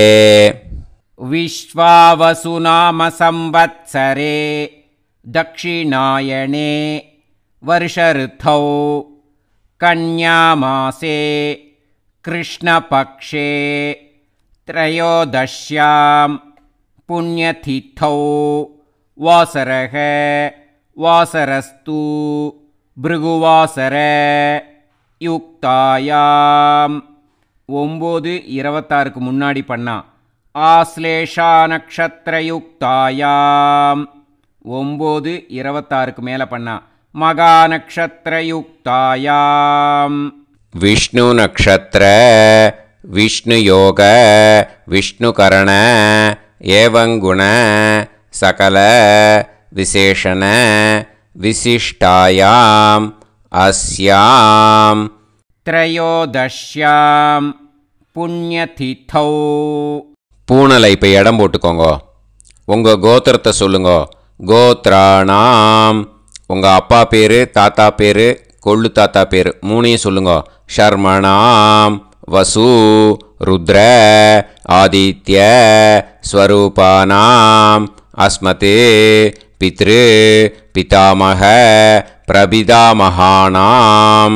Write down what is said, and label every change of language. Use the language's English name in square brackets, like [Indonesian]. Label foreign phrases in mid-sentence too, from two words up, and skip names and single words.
[Sanskrit] विश्वावसुनाम संवत्सरे दक्षिणायने वर्षऋतौ कन्यामासे कृष्णपक्षे त्रयोदश्यां पुण्यतिथौ वासरः वासरस्तु भृगुवासर युक्तायां [Tamil] 9:26க்கு முன்னாடி பண்ணா [Sanskrit] आश्लेषा नक्षत्र युक्तायाम् [Tamil] 9:26க்கு மேலே பண்ணா [Sanskrit] मघा नक्षत्र युक्तायाम् विष्णु नक्षत्र विष्णु योग विष्णु करण एवं गुण सकल विशेषण विशिष्टायाम अस्याम त्रयोदश्याम पुण्यतिथौ. [Tamil] பூனலை இப்போ இடம் போட்டுக்கோங்க. உங்கள் கோத்திரத்தை சொல்லுங்க. [Sanskrit] கோத்ராணாம். [Tamil] உங்கள் அப்பா பேர், தாத்தா பேர், கொள்ளு தாத்தா பேர் 3ஐயும் சொல்லுங்க. [Sanskrit] शर्मणाम् वसु रुद्र आदित्य स्वरूपाणाम् अस्मत् पितृ पितामह प्रपितामहानाम्.